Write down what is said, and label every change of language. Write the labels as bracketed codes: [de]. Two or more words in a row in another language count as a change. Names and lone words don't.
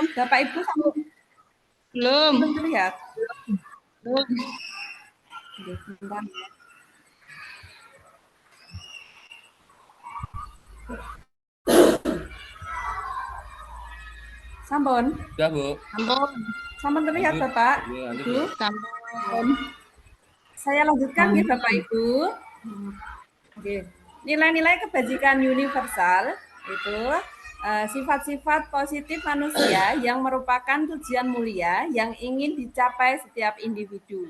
[id] Bapak Ibu sama Belum. terlihat? Belum. Sebentar ya. Sampun? Sudah, Bu. Sampun. Sampun terlihat Bapak? Ibu? Sampun. Saya lanjutkan ya Bapak Ibu. Oke. Nilai-nilai kebajikan universal itu sifat-sifat positif manusia yang merupakan tujuan mulia yang ingin dicapai setiap individu.